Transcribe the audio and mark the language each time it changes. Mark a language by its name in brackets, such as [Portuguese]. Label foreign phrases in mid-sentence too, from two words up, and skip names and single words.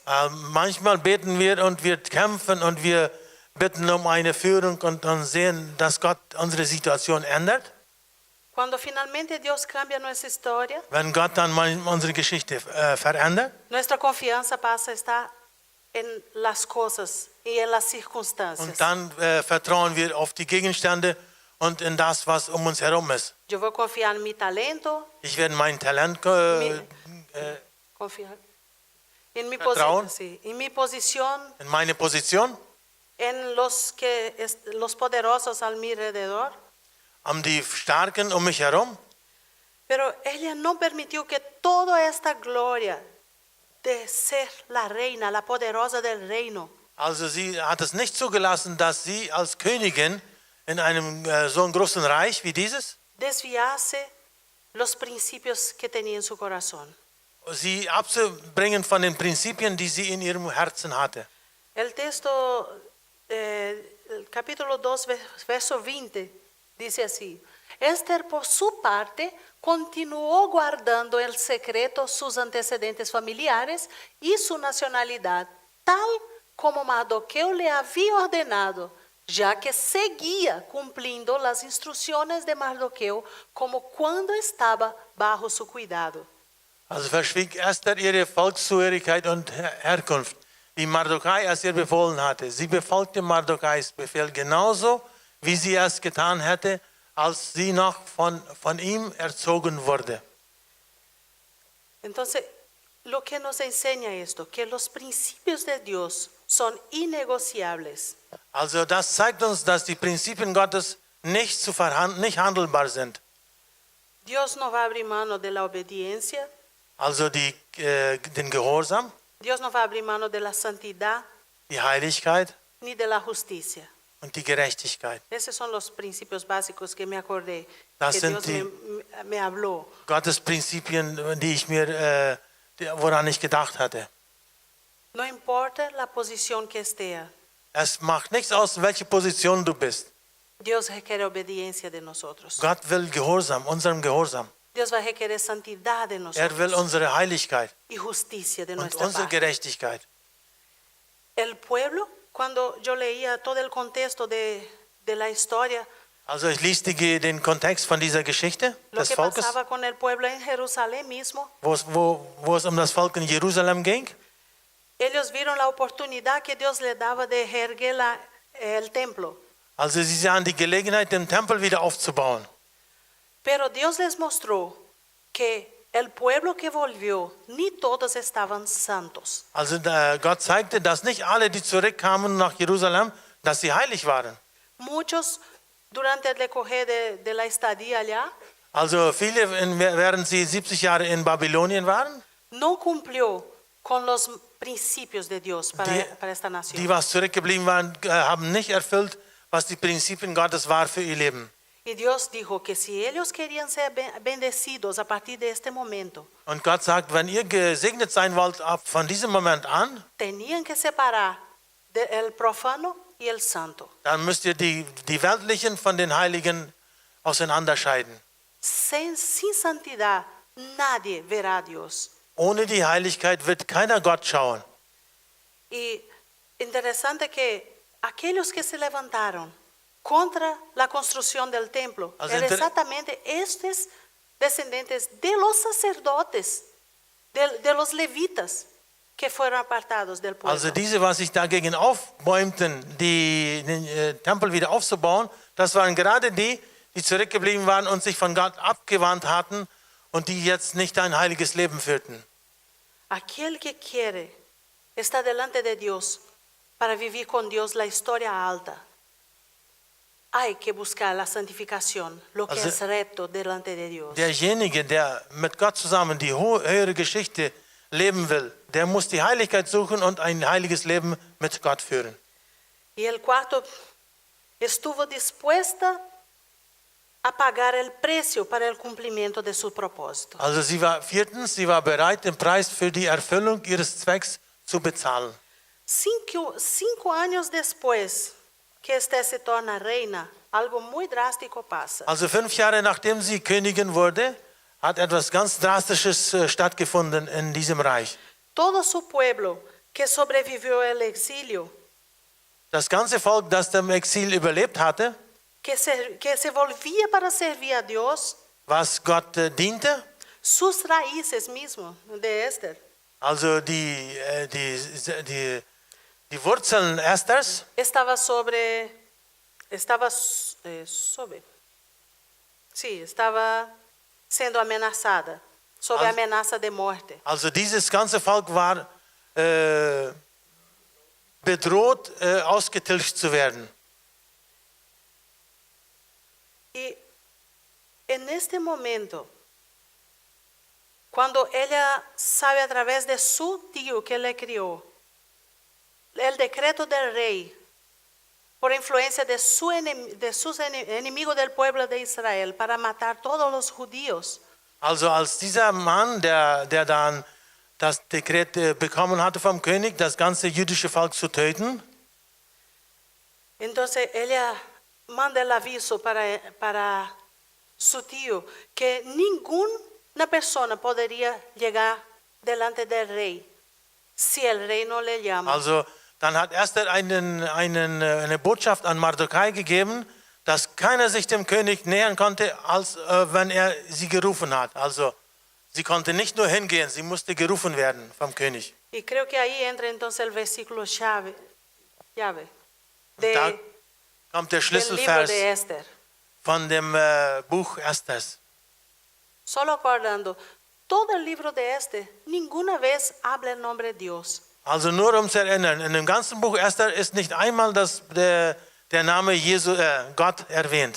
[German] Manchmal beten wir und wir kämpfen und wir bitten um eine Führung und sehen, dass Gott unsere Situation ändert. [Spanish] Cuando finalmente Dios cambia nuestra historia, [German] Wenn Gott dann unsere Geschichte verändert, [Spanish] nuestra confianza pasa a estar en las cosas y en las circunstancias. [German] und dann vertrauen wir auf die Gegenstände und in das, was um uns herum ist. [Spanish] Yo voy a confiar en mi talento, [German] Ich werde mein Talent [Spanish] confiar en mi, [German] Vertrauen. [Spanish] sí, en mi posición, [German] in meine Position, [Spanish] en los poderosos a mi alrededor. [German] um die Starken um mich herum. [Spanish] Pero ella no permitió que toda esta gloria de ser la reina, la poderosa del reino, [German] Also sie hat es nicht zugelassen, dass sie als Königin in einem so einem großen Reich wie dieses, [Spanish] desviase los principios que tenía en su corazón. [German] sie abzubringen von den Prinzipien, die sie in ihrem Herzen hatte. [Spanish] El texto, el capítulo 2, verso 20, dice así: Esther, por su parte, continuó guardando el secreto sus antecedentes familiares y su nacionalidad, tal como Mardoqueo le había ordenado, ya que seguía cumpliendo las instrucciones de Mardoqueo como cuando estaba bajo su cuidado. [German] Also verschwieg Esther ihre Volkszugehörigkeit und Herkunft, wie Mardochai es ihr befohlen hatte. Sie befolgte Mardochais Befehl genauso, wie sie es getan hätte, als sie noch von ihm erzogen wurde. [Spanish] Entonces, lo que nos enseña esto, que los principios de Dios son innegociables. [German] Also das zeigt uns, dass die Prinzipien Gottes nicht nicht handelbar sind. [Spanish] Dios no va a abrir mano de la obediencia, [German] Also den Gehorsam, [Spanish] Dios no va a abrir mano de la santidad [German] die Heiligkeit [Spanish] ni de la justicia. [German] und die Gerechtigkeit. [Spanish] Esos son los principios básicos que me acordé, [German] Das [Spanish] que [German] sind [Spanish] Dios me habló. [German] Gottes Prinzipien, woran ich gedacht hatte. [Spanish] No importa la posición que esté, [German] Es macht nichts aus, in welche Position du bist. [Spanish] Dios requiere obediencia de nosotros. [German] Gott will Gehorsam, unserem Gehorsam. [Spanish] Dios va a requerir santidad de [German] Er will [Spanish] nosotros [German] unsere Heiligkeit [Spanish] y justicia de [German] und [Spanish] nuestra [German] unsere [Spanish] parte. [German] Gerechtigkeit. [Spanish] El pueblo, cuando yo leía todo el contexto de la historia, [German] Also ich lese den Kontext von dieser Geschichte [Spanish] lo [German] des [Spanish] que [German] Volkes, [Spanish] pasaba con el pueblo en Jerusalén mismo, [German] wo es um das Volk in Jerusalem ging. [Spanish] ellos vieron la oportunidad que Dios le daba de erguer el templo. [German] Also sie sahen die Gelegenheit, den Tempel wieder aufzubauen. [Spanish] Pero Dios les mostró que el pueblo que volvió, ni todos estaban santos. [German] Also Gott zeigte, dass nicht alle, die zurückkamen nach Jerusalem, dass sie heilig waren. [Spanish] Muchos, durante el decoger de la estadía allá, [German] Also viele, während sie 70 Jahre in Babylonien waren, [Spanish] no cumplió con los principios de Dios [German] die, [Spanish] para esta nación. [German] die was zurückgeblieben waren, haben nicht erfüllt, was die Prinzipien Gottes war für ihr Leben. [Spanish] Y Dios dijo que si ellos querían ser bendecidos a partir de este momento, [German] Und Gott sagt, wenn ihr gesegnet sein wollt, ab von diesem Moment an, [Spanish] tenían que separar el profano y el santo. [German] dann müsst ihr die Weltlichen von den Heiligen auseinanderscheiden. [Spanish] Sin santidad, nadie verá a Dios. [German] Ohne die Heiligkeit wird keiner Gott schauen. [Spanish] Y interesante que aquellos que se levantaron contra la construcción del templo [German] Also [Spanish] eran exactamente estos descendientes de los sacerdotes, de los levitas que fueron apartados del pueblo. [German] Also diese, was sich dagegen aufbäumten, den Tempel wieder aufzubauen, das waren gerade die zurückgeblieben waren und sich von Gott abgewandt hatten und die jetzt nicht ein heiliges Leben führten. [Spanish] Aquel que quiere está delante de Dios para vivir con Dios la historia alta. Hay que buscar la santificación, lo que [German] Also, [Spanish] es recto delante de Dios. [German] Derjenige, der mit Gott zusammen die höhere Geschichte leben will, der muss die Heiligkeit suchen und ein heiliges Leben mit Gott führen. [Spanish] Y el cuarto, estuvo dispuesta a pagar el precio para el cumplimiento de su propósito. [German] Also sie war bereit, den Preis für die Erfüllung ihres Zwecks zu bezahlen. [Spanish] 5 años después que Esther se torna reina, algo muy drástico pasa. [German] Also 5 Jahre nachdem sie Königin wurde, hat etwas ganz Drastisches stattgefunden in diesem Reich. [Spanish] Todo su pueblo que sobrevivió al exilio, [German] Das ganze Volk, das dem Exil überlebt hatte, [Spanish] que se volvía para servir a Dios, [German] was Gott diente, [Spanish] sus raíces mismo de Esther, [German] also die Wurzeln Esthers, [Spanish] estaba siendo amenazada, sob amenaza de muerte. [German] also dieses ganze Volk war bedroht, ausgetilgt zu werden. [Spanish] Y en este momento, cuando ella sabe a través de su tío que le crió, el decreto del rey, por influencia de sus enemigos del pueblo de Israel, para matar todos los judíos, [German] Also als dieser Mann, der dann das Dekret bekommen hatte vom König, das ganze jüdische Volk zu töten, [Spanish] entonces ella manda el aviso para su tío que ninguna persona podría llegar delante del rey si el rey no le llama. [German] also dann hat Esther eine Botschaft an Mardochai gegeben, dass keiner sich dem König nähern konnte, als wenn er sie gerufen hat. Also sie konnte nicht nur hingehen, sie musste gerufen werden vom König. [Spanish] Y creo que ahí entra entonces el versículo llave [German] Da [Spanish] de, [German] kommt der [Spanish] del libro [German] Schlüsselvers [Spanish] de Esther. [German] von dem Buch Esthers. [Spanish] Solo acordando, todo el libro de Esther, ninguna vez habla el nombre de Dios. [German] Also nur um zu erinnern, in dem ganzen Buch Esther ist nicht einmal der Name Gott erwähnt.